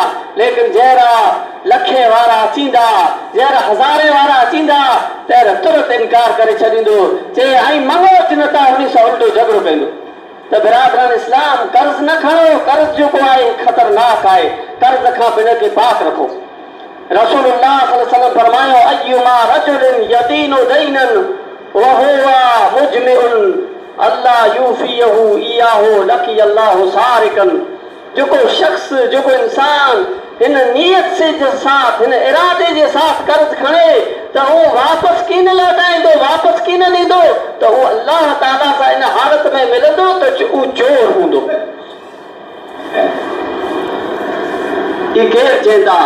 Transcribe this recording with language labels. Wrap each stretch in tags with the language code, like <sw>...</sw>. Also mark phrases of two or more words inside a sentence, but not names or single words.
<sd>लेकिन जहिड़ा लखे वारा अचींदा, जहिड़ा हज़ारे वारा अचींदा, तहिड़ा तुरत इनकार करे छॾींदो, चए ऐं मङो अच नथा, उन सां उल्टो झगड़ो कंदो। त बिरादरान इस्लाम, कर्ज़ न खणो। कर्ज़ जेको आहे ख़तरनाक आहे। कर्ज़ खां बिन खे पाक रखो।</sd> <ar>رسول الله صلى الله عليه وسلم फरमायो, أيما رجل يدين دينا وهو مجمع ألا يوفيه إياه لقي الله سارقا.</ar> <sd>जेको शख्स, जेको इंसान हिन नियत से जे साथ, हिन इरादे जे साथ कर्ज़ खणे त उहो वापसि कीन लौटाईंदो, वापसि कीन ॾींदो, त उहो अल्लाह ताला सां इन हालत में मिलंदो त उहो चोर हूंदो। ये केरु चवंदा?</sd>